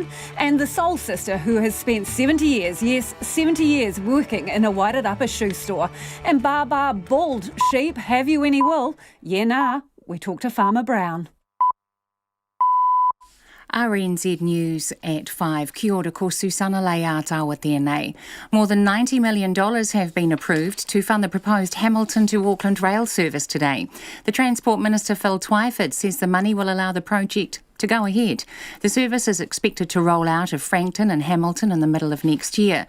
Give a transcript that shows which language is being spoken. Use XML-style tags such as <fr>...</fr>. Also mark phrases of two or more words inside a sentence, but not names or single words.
<en>And the soul sister who has spent 70 years, yes, 70 years working in a Wairarapa shoe store. And Baba bald sheep, have you any wool? Yeah, nah. We talk to Farmer Brown. RNZ News at 5.</en> <mi>Kia ora, ko Susana Leata with tēnei.</mi> <en>More than $90 million have been approved to fund the proposed Hamilton to Auckland rail service today. The Transport Minister Phil Twyford says the money will allow the project to go ahead. The service is expected to roll out of Frankton and Hamilton in the middle of next year.</en>